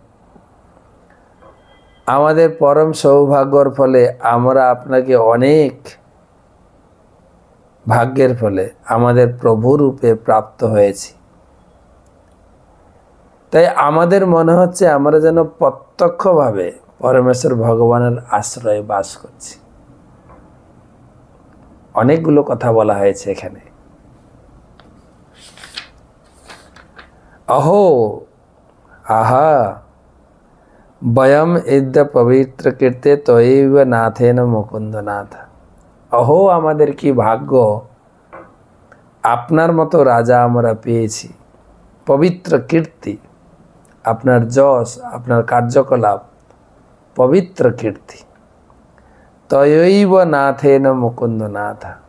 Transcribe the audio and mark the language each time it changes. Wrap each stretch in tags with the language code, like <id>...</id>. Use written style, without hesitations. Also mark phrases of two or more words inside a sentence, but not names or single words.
<bn>আমাদের পরম সৌভাগ্যর ফলে আমরা আপনাকে অনেক ভাগ্যের ফলে আমাদের প্রভু রূপে প্রাপ্ত হয়েছি। তাই আমাদের মনে হচ্ছে আমরা যেন প্রত্যক্ষভাবে পরমেশ্বর ভগবানের আশ্রয়ে বাস করছি। অনেকগুলো কথা বলা হয়েছে এখানে।</bn> <sa>अहो आहा वयम इद्य पवित्र कीर्ते तयैव नाथेन मुकुंद नाथ।</sa> <bn>अहो আমাদের কি ভাগ্য, আপনার মতো রাজা আমরা পেয়েছি। পবিত্র কীর্তি, আপনার যশ, আপনার কার্যকলাপ পবিত্র কীর্তি।</bn> <sa>তয়ৈব নাথেন মুকুন্দ নাথ।</sa>